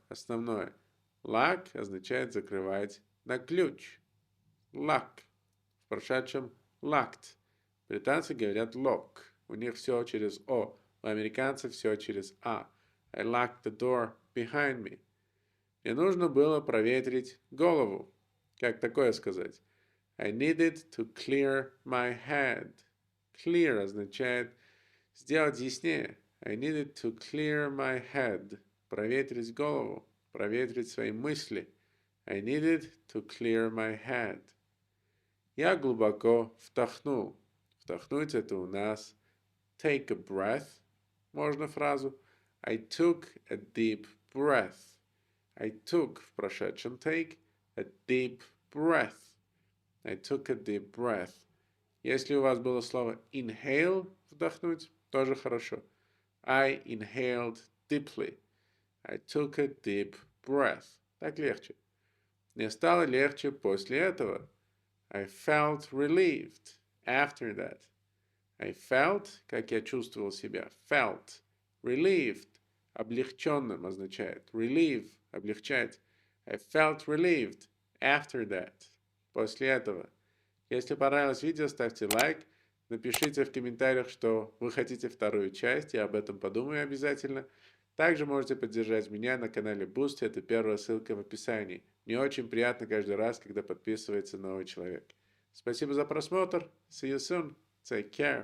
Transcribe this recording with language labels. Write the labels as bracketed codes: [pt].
[ru] Основное. Lock означает закрывать на ключ. Lock. В прошедшем locked. Британцы говорят lock. У них все через O. У американцев все через А. [en] I locked the door behind me. [ru] Мне нужно было проветрить голову. Как такое сказать? [en] I needed to clear my head. [ru] Clear означает сделать яснее. [en] I needed to clear my head. [ru] Проветрить голову. Проветрить свои мысли. [en] I needed to clear my head. [ru] Я глубоко вдохнул. Вдохнуть это у нас [en] take a breath. [ru] Можно фразу [en] I took a deep breath. I took [ru] в прошедшем [en] take a deep breath. I took a deep breath. [ru] Если у вас было слово inhale, вдохнуть, тоже хорошо. [en] I inhaled deeply. I took a deep breath. [ru] Так легче. Мне стало легче после этого. [en] I felt relieved after that. I felt, [ru] как я чувствовал себя. Felt. Relieved. Облегченным означает. Relieve. Облегчать. [en] I felt relieved after that. [ru] После этого. Если понравилось видео, ставьте лайк. Напишите в комментариях, что вы хотите вторую часть. Я об этом подумаю обязательно. Также можете поддержать меня на канале Boosty. Это первая ссылка в описании. Мне очень приятно каждый раз, когда подписывается новый человек. Спасибо за просмотр. [en] See you soon. Take care.